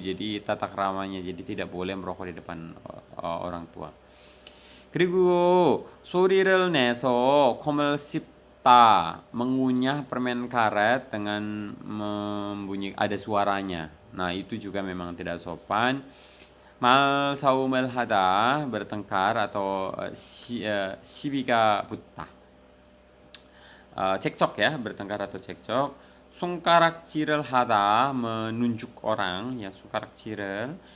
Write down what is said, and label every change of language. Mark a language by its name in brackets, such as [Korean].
[Indonesian] Jadi tata keramanya, jadi tidak boleh merokok di depan orang tua. [Korean] 그리고 소리를 내서 콤을 씹다, [Indonesian] mengunyah permen karet dengan membunyi ada suaranya. Nah, itu juga memang tidak sopan. [Korean] 말 싸움을 하다 [Indonesian] bertengkar atau [Korean] 시비가 붙다. [Indonesian] cekcok ya, bertengkar atau cekcok. [Korean] 손가락질을 하다 [Indonesian] menunjuk orang ya, [Korean] 손가락질을.